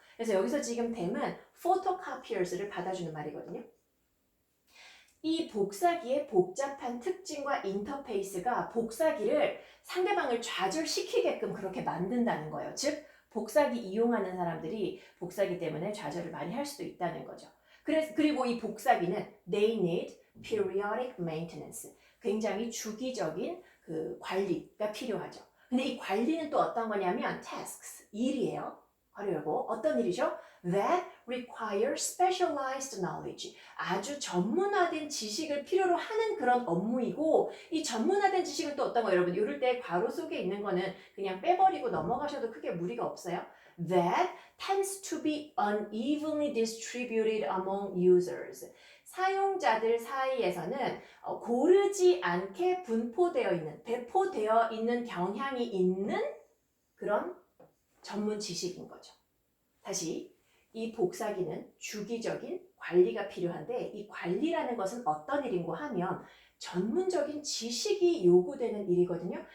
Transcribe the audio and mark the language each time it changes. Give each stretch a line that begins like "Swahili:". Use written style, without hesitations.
Korean: 그래서 여기서 지금 댐은 photocopiers를 받아주는 말이거든요. 이 복사기의 복잡한 특징과 인터페이스가 복사기를 상대방을 좌절시키게끔 그렇게 만든다는 거예요. 즉 복사기 이용하는 사람들이 복사기 때문에 좌절을 많이 할 수도 있다는 거죠. 그리고 이 복사기는
English: they need periodic maintenance.
Korean: 굉장히 주기적인 그 관리가 필요하죠. 근데 이 관리는 또 어떤 거냐면 tasks, 일이에요. 바로 이거 어떤 일이죠?
English: That require specialized knowledge.
Korean: 아주 전문화된 지식을 필요로 하는 그런 업무이고 이 전문화된 지식은 또 어떤 거예요? 여러분 이럴 때 괄호 속에 있는 거는 그냥 빼버리고 넘어가셔도 크게 무리가 없어요.
English: That tends to be unevenly distributed among users.
Korean: 사용자들 사이에서는 고르지 않게 분포되어 있는, 배포되어 있는 경향이 있는 그런 전문 지식인 거죠. 다시 이 복사기는 주기적인 관리가 필요한데 이 관리라는 것은 어떤 일인고 하면 전문적인 지식이 요구되는 일이거든요.